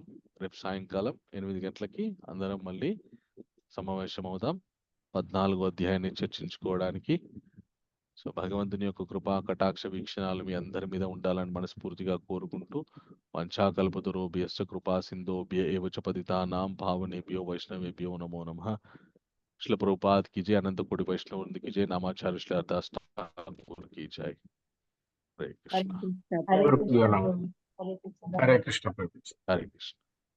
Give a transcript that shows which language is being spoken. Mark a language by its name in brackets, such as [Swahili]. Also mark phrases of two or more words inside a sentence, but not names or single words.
[Telugu] రేపు సాయంకాలం 8 గంటలకి అందరం మళ్ళీ సమావేశం అవుదాం 14వ అధ్యాయాన్ని చర్చించుకోవడానికి. సో భగవంతుని యొక్క కృపా కటాక్ష వీక్షణాలు మీ అందరి మీద ఉండాలని మనస్ఫూర్తిగా కోరుకుంటూ, [Sanskrit] వంచాకల్పతరోభ్యశ్చ కృపా సింధోభ్య ఏవ చ పతితానాం పావనేభ్యో వైష్ణవేభ్యో నమో నమః. [Hindi] श्रील प्रभुपाद की जय, अनंत कोटि वैष्णव वृंद की जय, नामाचार्य श्री हरदास ठाकुर की जय। हरे [Sanskrit] हरे कृष्णा कृष्ण హరే గురు కృష్ణ [Telugu] ప్రియుల [Sanskrit] ప్రభు. హరే కృష్ణ హరే కృష్ణ ప్రభు. हरे कृष्ण।